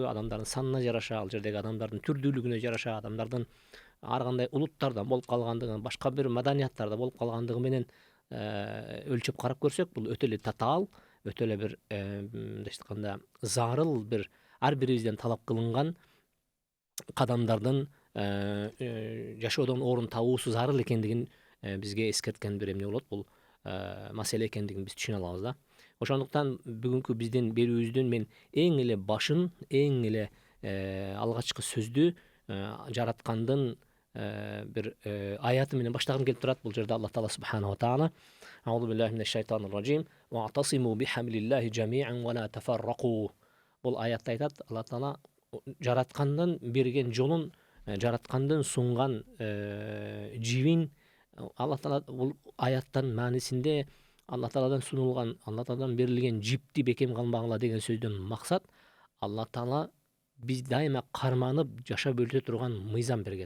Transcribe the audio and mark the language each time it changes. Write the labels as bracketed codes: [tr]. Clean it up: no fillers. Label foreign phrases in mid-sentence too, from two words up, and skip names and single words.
[ky] адамдардын санына жараша, ал жердеги адамдардын түрдүүлүгүнө жараша, адамдардын ар кандай улуттардан болуп калгандыгын, башка бир маданияттарда болуп калгандыгы менен өлчөп карап көрсөк, бул өтө эле татаал, өтө эле бир мындайча айтканда зарыл бир ар бирибизден талап кылынган кадамдардын жашоодон орун табуусу зарыл экендигин бизге эскерткен бир эмне болот. Бул маселе экендигин биз түшүнө алабыз да. Ошондуктан бүгүнкү биздин берүүбүздүн мен эң эле башын, эң эле алгачкы сөздү жараткандын бир аяты менен баштагым келип турат. Бул жерде [ar] Аллах Таала سبحانه وتعالى أعوذ بالله من الشيطان الرجيم واعتصموا بحبل الله جميعا ولا تفرقوا. [ky] Бул аятта айтат, Аллах Таала жараткандын берген жолун, жараткандын сунган жибин, Аллах Таала бул аяттын маанисинде Аллах Тааладан сунулган, Аллах Тааладан берилген жипти бекем кылмагыла деген сөздөн максат, Аллах Таала биз дайыма карманып жашап өтө турган мыйзам берген.